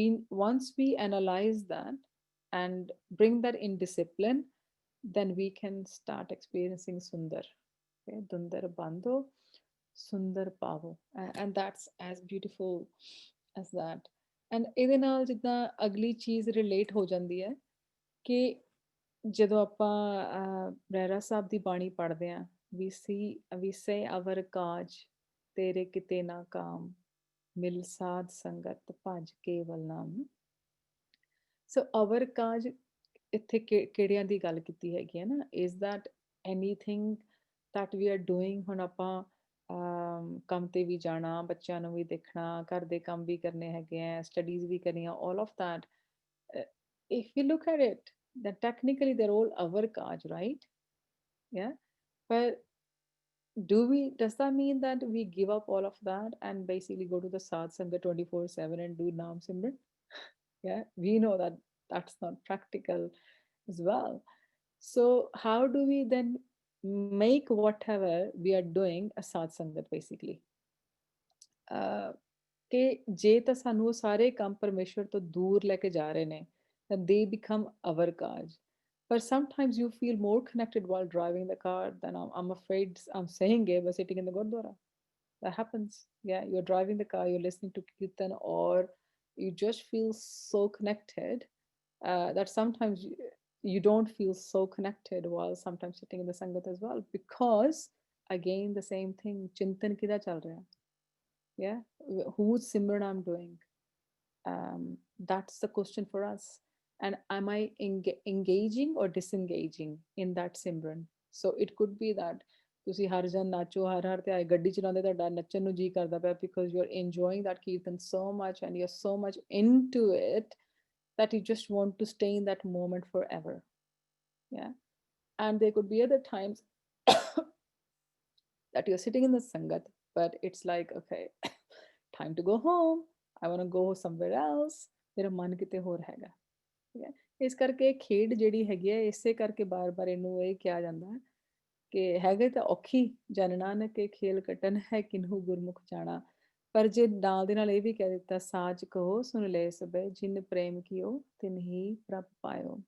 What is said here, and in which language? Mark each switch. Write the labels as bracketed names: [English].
[English] Once we analyze that and bring that in discipline, then we can start experiencing sundar, okay? [Punjabi] Dundar bandho sundar pavo, [English] and that's as beautiful as that. And [Punjabi] ਇਹਦੇ ਨਾਲ ਜਿੱਦਾਂ ਅਗਲੀ ਚੀਜ਼ relate ਹੋ ਜਾਂਦੀ ਹੈ ਕਿ ਜਦੋਂ ਆਪਾਂ ਰਹਿਰਾਸ ਸਾਹਿਬ ਦੀ ਬਾਣੀ ਪੜ੍ਹਦੇ ਹਾਂ, [English] we say [Punjabi] ਅਵਰ ਕਾਜ ਤੇਰੇ ਕਿਤੇ ਨਾ ਕਾਮ, ਮਿਲ ਸਾਧ ਸੰਗਤ ਭਜ ਕੇਵਲ ਨਾਮ। ਸੋ ਅਵਰ ਕਾਜ ਇੱਥੇ ਕਿਹੜਿਆਂ ਦੀ ਗੱਲ ਕੀਤੀ ਹੈਗੀ ਹੈ ਨਾ, [English] is that anything that we are doing, [Punjabi] ਹੁਣ ਆਪਾਂ ਕੰਮ ਤੇ ਵੀ ਜਾਣਾ, ਬੱਚਿਆਂ ਨੂੰ ਵੀ ਦੇਖਣਾ, ਘਰ ਦੇ ਕੰਮ ਵੀ ਕਰਨੇ ਹੈਗੇ ਆ, ਸਟੱਡੀਜ਼ ਵੀ ਕਰਨੀਆਂ, [English] all of that. If you look at it, then technically they're all our cards, right? Yeah. But does that mean that we give up all of that and basically go to the Sadh Sangha 24/7 and do Naam Simran? Yeah, we know that that's not practical as well. So how do we then make whatever we are doing a Sadh Sangat basically? [Punjabi] ਕਿ ਜੇ ਤਾਂ ਸਾਨੂੰ ਉਹ ਸਾਰੇ ਕੰਮ ਪਰਮੇਸ਼ਵਰ ਤੋਂ ਦੂਰ ਲੈ ਕੇ ਜਾ ਰਹੇ ਨੇ, [English] then they become our cards. But sometimes you feel more connected while driving the car than I'm afraid I'm saying it, but sitting in the Gurdwara. That happens. Yeah, you're driving the car, you're listening to Kirtan, or you just feel so connected that sometimes you don't feel so connected while sometimes sitting in the Sangat as well. Because, again, the same thing, [Punjabi] Chintan kida chal raha. [English] Yeah, whose Simran I'm doing? That's the question for us. And am I engaging or disengaging in that Simran? So it could be that [Punjabi] ਤੁਸੀਂ ਹਰ ਜਨ nacho, ਹਰ ਹਰ ਤੇ ਆਏ ਗੱਡੀ ਚਲਾਉਂਦੇ ਤੁਹਾਡਾ ਨੱਚਣ ਨੂੰ ਜੀ ਕਰਦਾ ਪਿਆ, [English] because you're enjoying that kirtan so much and you're so much into it that you just want to stay in that moment forever. Yeah. And there could be other times that you're sitting in the sangat, but it's like, okay, time to go home. I want to go somewhere else. [Punjabi] ਮੇਰਾ ਮਨ ਕਿਤੇ ਹੋਰ ਹੈਗਾ, ਠੀਕ ਹੈ। ਇਸ ਕਰਕੇ ਖੇਡ ਜਿਹੜੀ ਹੈਗੀ ਹੈ, ਇਸੇ ਕਰਕੇ ਬਾਰ-ਬਾਰ ਇਹਨੂੰ ਇਹ ਕਿਹਾ ਜਾਂਦਾ ਕਿ ਹੈਗੇ ਤਾਂ ਔਖੀ ਜਨ ਨਾਨਕ ਕੇ ਖੇਲ ਕਟਨ ਹੈ ਕਿਨਹੂ ਗੁਰਮੁਖ ਜਾਣਾ। ਪਰ ਜੇ ਨਾਲ ਦੇ ਨਾਲ ਇਹ ਵੀ ਕਹਿ ਦਿੱਤਾ, ਸਾਚ ਕਹੋ ਸੁਣ ਲੈ ਸਭੇ ਜਿਨ ਪ੍ਰੇਮ ਕੀਓ ਤਿਨ ਹੀ ਪ੍ਰਭ ਪਾਇਓ।